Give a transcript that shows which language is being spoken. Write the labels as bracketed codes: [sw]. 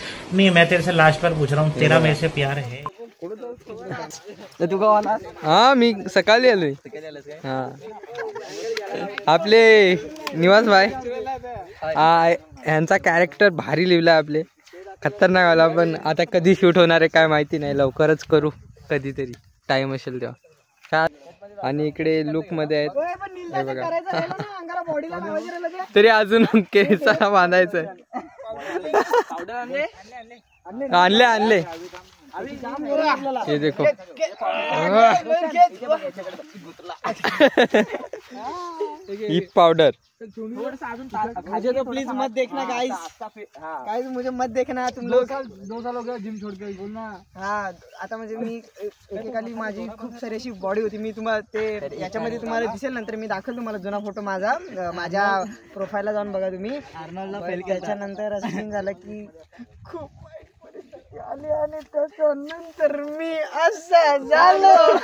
[hi] नहीं, मैं तेरे से लास्ट बार पूछ रहा हूँ, तेरा मेरे से प्यार है. तू का वाला? [mr] हा मी सकाळी आलोय. हा आपले निवास भाई ह्यांचा कॅरेक्टर भारी लिहिला आपले, खतरनाक वाला. पण आता कधी शूट होणार आहे काय माहिती नाही, लवकरच करू कधीतरी टाइम असेल तेव्हा. आणि इकडे लुक मध्ये आहेत हे बघा. तरी अजून केसाला बांधायचंय. आणले आणले [hi] ये देखो. [mr] ही पाउडर [hi] मुझे तो प्लीज मत देखना गाइस, गाइस मुझे मत देखना तुम लोग. 2 साल हो गया जिम छोड़ के बोलना. [mr] हा आता म्हणजे मी एकेकाली माझी खूप सारी अशी बॉडी होती. मी तुम्हाला ते याच्यामध्ये तुम्हाला दिसेल नंतर, मी दाखल तुम्हाला जुना फोटो माझ्या प्रोफाईलला जाऊन बघा तुम्ही. त्याच्यानंतर असं सीन झालं की खूप आले आणि त्याच्यानंतर मी असा झालो.